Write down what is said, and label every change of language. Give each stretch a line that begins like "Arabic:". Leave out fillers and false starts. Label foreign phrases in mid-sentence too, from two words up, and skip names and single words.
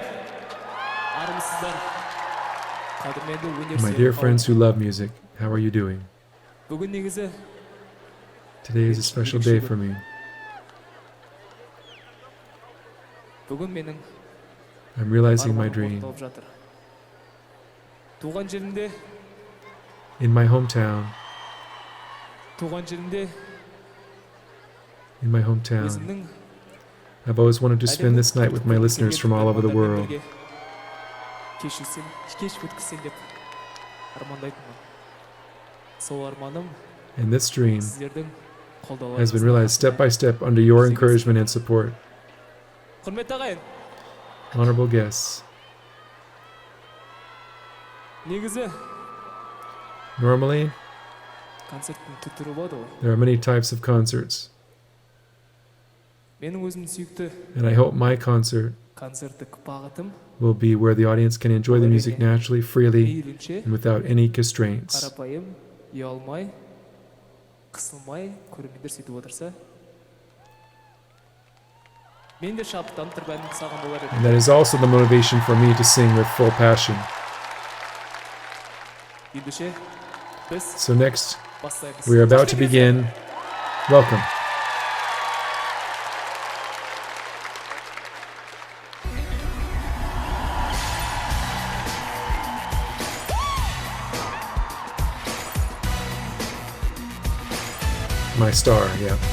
Kazakh: Armsizlar. Qadrmenli
English: My dear friends who love music, how are you doing?
Kazakh: Bugun negizi
English: Today is a special day for me.
Kazakh: bugun mening
English: I'm realizing my dream.
Kazakh: bo'lib жатыр. Туган жеримде,
English: In my hometown,
Kazakh: өзімнің
English: I've always wanted to spend this night with my listeners from all over the world.
Kazakh: Кеш өткізсем деп армандайтынмын. Сол арманым
English: And this dream
Kazakh: сіздердің
English: has been
Kazakh: қолдауларыңызға.
English: realized step by step under your encouragement and support.
Kazakh: Құрметті ағайын,
English: Honorable guests,
Kazakh: негізі
English: normally
Kazakh: концерттің түрі болады ғой.
English: there are many types of concerts,
Kazakh: Менің өзімнің сүйікті
English: and I hope my concert
Kazakh: концерттік бағытым
English: will be where the audience can enjoy the music naturally, freely,
Kazakh: мейлінше
English: and without any constraints.
Kazakh: қарапайым, ұялмай, қысылмай, көрермендер сөйтіп отырса, мен де шабыттанып тұрып әнімді салған болар едім.
English: And that is also the motivation for me to sing with full passion.
Kazakh: Ендеше
English: So next, we are about to begin. Welcome. My star, yeah.